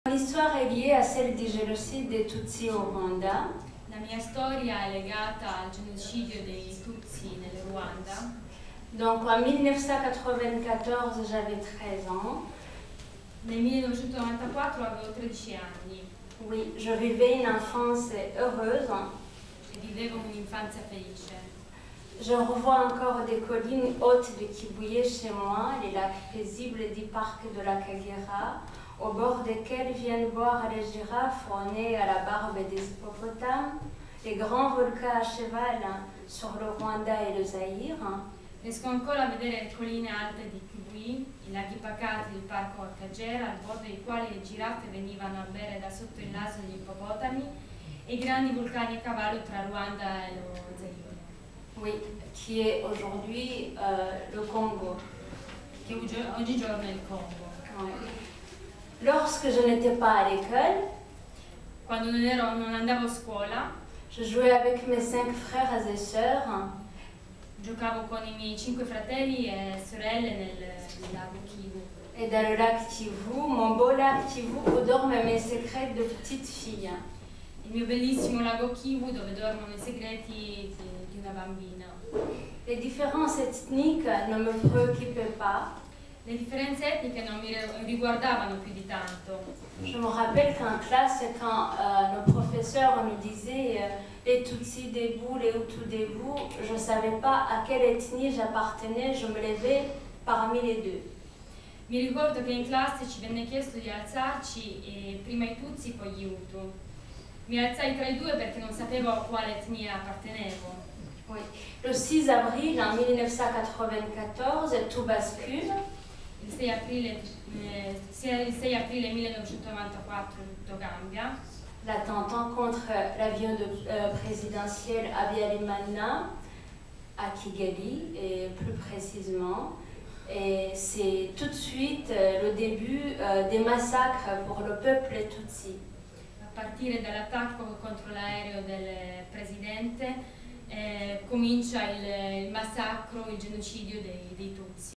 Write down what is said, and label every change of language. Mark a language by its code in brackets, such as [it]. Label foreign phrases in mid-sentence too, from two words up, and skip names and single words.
[fr] L'histoire est liée à celle du génocide des Tutsi au Rwanda. [it] La mia storia è legata al genocidio dei Tutsi nel Ruanda. [fr] Donc en 1994, j'avais 13 ans. [it] Nel 1994 avevo 13 anni [fr] Oui, je vivais une enfance heureuse. [it] e vivevo un'infanzia felice. [fr] Je revois encore des collines hautes de Kibuye chez moi, les lacs paisibles du parc de la Kagera, au bord desquels viennent boire les girafes au nez à la barbe des hippopotames, les grands volcans à cheval sur le Rwanda et le Zaïre. [it] Riesco ancora a vedere le colline alte di Kibuye, i laghi pacati del parco Kagera, al bordo dei quali le giraffe venivano a bere da sotto il naso degli ippopotami, e i grandi vulcani a cavallo tra Ruanda e lo Zaire. [fr] Oui, qui est aujourd'hui le Congo. [it] Che oggigiorno è il Congo. [fr] Ouais. Lorsque je n'étais pas à l'école, [it] Quando non andavo a scuola, [fr] je jouais avec mes 5 frères et sœurs. [it] giocavo con i miei 5 fratelli e sorelle nel lago Kivu. [fr] Et dans le lac Kivu, mon beau lac Kivu, où dorment mes secrets de petite fille. [it] Il mio bellissimo lago Kivu dove dormono i segreti di una bambina. [fr] Les différences ethniques ne me préoccupaient pas. [it] Le differenze etniche non mi riguardavano più di tanto. [fr] Je me rappelle qu'en classe, quand nos professeurs nous disaient les Tutsis debout, les Hutus debout, je ne savais pas à quelle ethnie j'appartenais, je me levais parmi les deux. [it] Mi ricordo che in classe ci venne chiesto di alzarci e prima i Tutsi poi gli Hutu. Mi alzai tra i due perché non sapevo a quale etnia appartenevo. [fr] Oui. Le 6 avril en 1994, tout bascule. [it] Il 6 aprile 1994 tutto cambia. [fr] L'attentat contre l'avion présidentiel Habyarimana à Kigali, et plus précisément. Et c'est tout de suite le début des massacres pour le peuple Tutsi. [it] A partire dall'attacco contro l'aereo del presidente comincia il massacro, il genocidio dei Tutsi.